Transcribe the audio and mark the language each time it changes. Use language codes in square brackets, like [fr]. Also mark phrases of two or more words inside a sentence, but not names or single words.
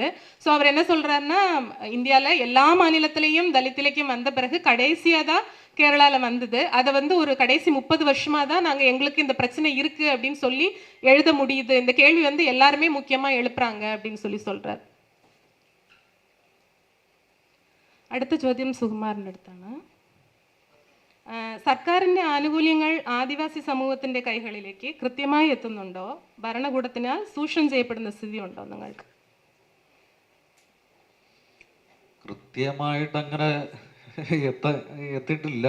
[ta] ஸோ அவர் என்ன சொல்கிறாருன்னா, இந்தியாவில் எல்லா மாநிலத்திலையும் தலித் இலக்கியம் வந்த பிறகு கடைசியாக தான் கேரளாவில் வந்தது. அதை வந்து ஒரு கடைசி 30 வருஷமாக தான் நாங்கள் எங்களுக்கு இந்த பிரச்சனை இருக்குது அப்படின்னு சொல்லி எழுத முடியுது. இந்த கேள்வி வந்து எல்லாருமே முக்கியமாக எழுப்புறாங்க அப்படின்னு சொல்லி சொல்கிறார். [ml] അടുത്ത ചോദ്യം സുകുമാറിൻ്റെ അടുത്താണ്. സർക്കാരിൻ്റെ ആനുകൂല്യങ്ങൾ ആദിവാസി സമൂഹത്തിൻ്റെ കൈകളിലേക്ക് കൃത്യമായി എത്തുന്നുണ്ടോ? ഭരണകൂടത്തിനാൽ ചൂഷണം ചെയ്യപ്പെടുന്ന സ്ഥിതി ഉണ്ടോ നിങ്ങൾക്ക്? കൃത്യമായിട്ടങ്ങനെ എത്തിയിട്ടില്ല.